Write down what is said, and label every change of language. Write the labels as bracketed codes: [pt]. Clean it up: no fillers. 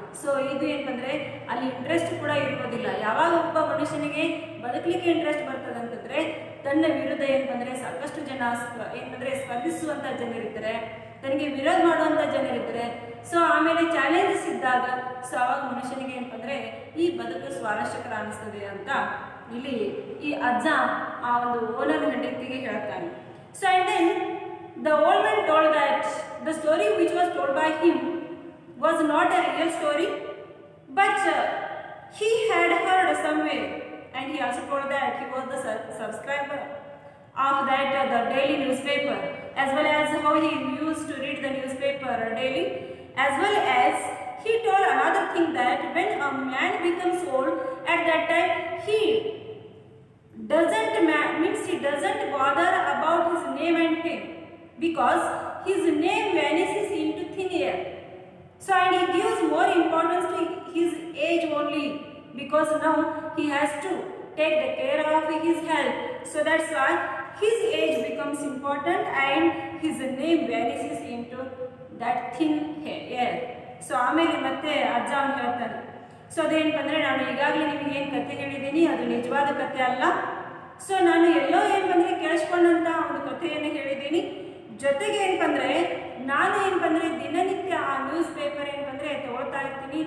[kn] So ಇದು ಏನು ಬಂದರೆ ಅಲ್ಲಿ ಇಂಟ್ರೆಸ್ಟ್ ಕೂಡ ಇರುವುದಿಲ್ಲ. ಯಾವಾಗ ಒಬ್ಬ ಮನುಷ್ಯನಿಗೆ ಬದುಕಲಿಕ್ಕೆ ಇಂಟ್ರೆಸ್ಟ್ ಬರ್ತದೆ ಅಂತಂದರೆ ತನ್ನ ವಿರುದ್ಧ ಏನು ಬಂದರೆ ಸಾಕಷ್ಟು ಜನ ಏನಂದರೆ ಸ್ಪರ್ಧಿಸುವಂಥ ಜನರಿರ್ತಾರೆ, ತನಗೆ ವಿರೋಧ ಮಾಡುವಂಥ ಜನರಿರ್ತಾರೆ. ಸೊ ಆಮೇಲೆ ಚಾಲೆಂಜಸ್ ಇದ್ದಾಗ ಸೊ ಆವಾಗ ಮನುಷ್ಯನಿಗೆ ಏನಂದರೆ ಈ ಬದುಕು ಸ್ವಾರಸ್ಯಕರ ಅನಿಸ್ತದೆ ಅಂತ ಇಲ್ಲಿ ಈ ಅಜ್ಜ ಆ ಒಂದು ಓನರ್ ಹೆಂಡತಿಗೆ ಹೇಳ್ತಾನೆ. [en] So and then the old man told that the story which was told by him was not a real story, but he had heard somewhere, and he also told that he was the subscriber of that the daily newspaper, as well as how he used to read the newspaper daily, as well as he told another thing that when a man becomes old, at that time he doesn't bother about his name and fame, because his name vanishes into thin air. So and he gives more importance to his age only, because now he has to take the care of his health. So that's why his age becomes important and his name vanishes into that thin air. [kn] So ಆಮೇಲೆ ಮತ್ತೆ ಅಜ್ಜ ಅವ್ನು ಹೇಳ್ತಾನೆ. So ಅದೇನು ನಾನು ಈಗಾಗಲೇ ನಿಮಗೆ ಏನು ಕತೆ ಹೇಳಿದ್ದೀನಿ ಅದು ನಿಜವಾದ ಕತೆ ಅಲ್ಲ. ಸೊ ನಾನು ಎಲ್ಲೋ ಏನು ಕೇಳಿಸ್ಕೊಂಡಂಥ ಒಂದು ಕಥೆಯನ್ನು ಹೇಳಿದ್ದೀನಿ. ಜೊತೆಗೆ ಏನಪ್ಪಂದ್ರೆ ನಾನು ಏನಪ್ಪಂದ್ರೆ ದಿನನಿತ್ಯ ಆ ನ್ಯೂಸ್ ಪೇಪರ್ ಏನಪ್ಪಂದ್ರೆ ತಗೊಳ್ತಾ ಇರ್ತೀನಿ.